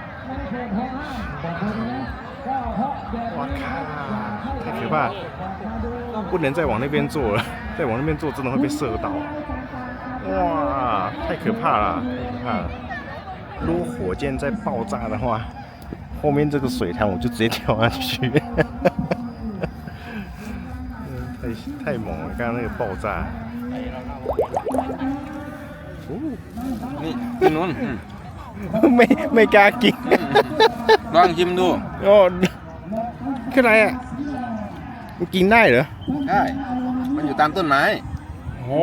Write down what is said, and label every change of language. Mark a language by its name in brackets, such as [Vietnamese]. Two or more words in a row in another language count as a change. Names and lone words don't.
[Chinese] 我靠，太可怕了，不能再往那边坐了，再往那边坐真的会被射到。哇，太可怕了，太可怕了！如果火箭在爆炸的话，后面这个水潭我就直接跳下去。太猛了！刚刚那个爆炸。 [Thai] นี่กินนู้น ไม่กล้ากิน ลองชิมดู โอ้คืออะไรอ่ะมันกินได้เหรอ ได้มันอยู่ตามต้นไม้ โอ้